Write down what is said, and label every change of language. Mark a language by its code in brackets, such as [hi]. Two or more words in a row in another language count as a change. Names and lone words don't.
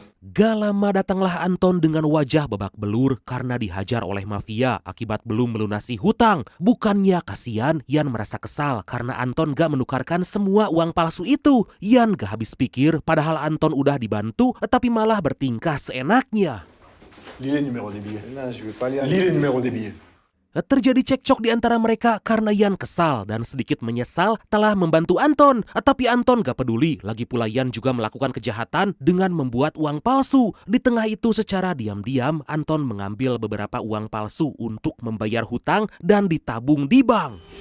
[id] Gak lama datanglah Anton dengan wajah babak belur karena dihajar oleh mafia akibat belum melunasi hutang. Bukannya kasihan, Yan merasa kesal karena Anton gak menukarkan semua uang palsu itu. Yan gak habis pikir padahal Anton udah dibantu tapi malah bertingkah seenaknya. [fr] Lis les numéros des billets. Non, je veux pas lire. Lis les numéros des billets. [id] Terjadi cekcok di antara mereka karena Yan kesal dan sedikit menyesal telah membantu Anton. Tapi Anton gak peduli, lagi pula Yan juga melakukan kejahatan dengan membuat uang palsu. Di tengah itu secara diam-diam Anton mengambil beberapa uang palsu untuk membayar hutang dan ditabung di bank.